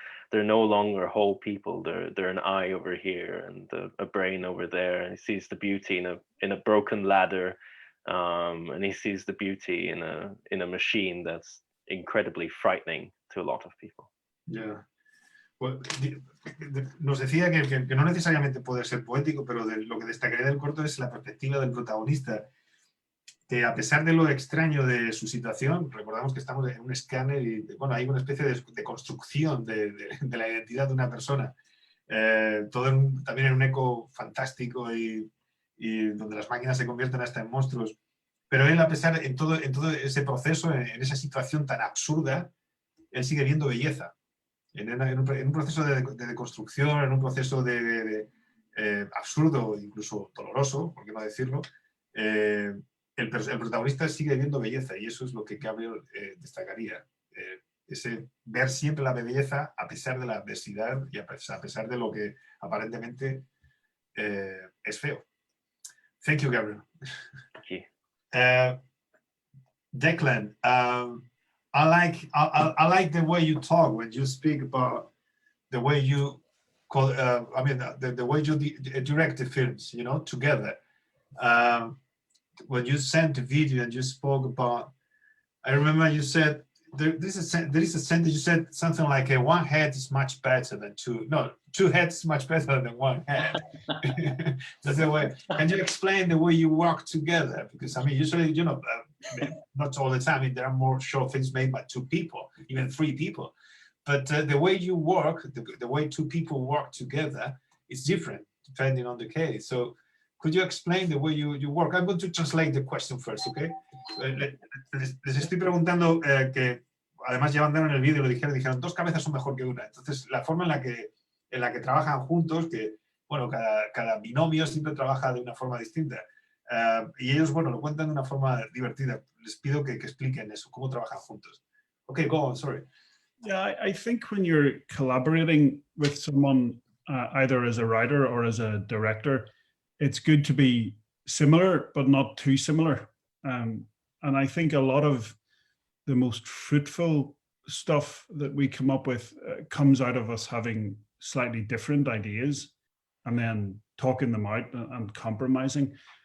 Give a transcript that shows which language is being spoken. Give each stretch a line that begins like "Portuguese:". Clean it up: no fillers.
English: They're no longer whole people. They're an eye over here and a brain over there. And he sees the beauty in a broken ladder, and he sees the beauty in a machine that's incredibly frightening to a lot of people. Yeah.
Spanish: Pues, nos decía que no necesariamente puede ser poético, pero lo que destacaría del corto es la perspectiva del protagonista, que a pesar de lo extraño de su situación, recordamos que estamos en un escáner y, bueno, hay una especie de construcción de la identidad de una persona, todo también en un eco fantástico y donde las máquinas se convierten hasta en monstruos. Pero él, a pesar, en todo ese proceso, en esa situación tan absurda, él sigue viendo belleza. En un proceso de deconstrucción, en un proceso de absurdo, incluso doloroso, por qué no decirlo, el protagonista sigue viendo belleza, y eso es lo que Gabriel destacaría. Ese ver siempre la belleza a pesar de la adversidad y a pesar de lo que aparentemente es feo.
English: Thank you, Gabriel. Thank you. Declan, I like the way you talk when you speak about the way you call. I mean, the way you direct the films, together. When you sent the video and you spoke about, I remember you said there is a sentence. You said something like, "One head is much better than two." No, two heads is much better than one head. That's the way. Can you explain the way you work together? Because I mean, usually, not all the time. I mean, there are more short films made by two people, even three people. But the way you work, the way two people work together, is different depending on the case. So, could you explain the way you work? I'm going to translate the question first, okay?
Spanish: Les estoy preguntando que, además ya mandaron el vídeo, lo dijeron, dos cabezas son mejor que una. Entonces, la forma en la que trabajan juntos, que, bueno, cada binomio siempre trabaja de una forma distinta. Y ellos, bueno, lo cuentan de una forma divertida. Les pido que expliquen eso, cómo trabajan juntos.
English: Okay, go on, sorry. Yeah, I think when you're collaborating with someone, either as a writer or as a director, it's good to be similar, but not too similar. And I think a lot of the most fruitful stuff that we come up with comes out of us having slightly different ideas and then talking them out and compromising.